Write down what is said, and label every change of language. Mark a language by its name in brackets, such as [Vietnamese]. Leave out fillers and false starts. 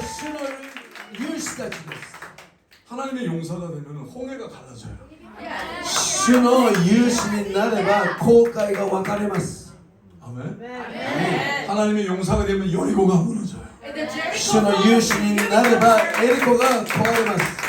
[Japanese] そして主の勇士たちです。 [Korean] 하나님의 용사가 되면 홍해가 갈라져요. [Japanese] 主の勇士になれば後悔が分かれます。 [Korean] 아멘. 하나님의 용사가 되면 여리고가 무너져요. [Japanese] 主の勇士になればエリコが壊れます。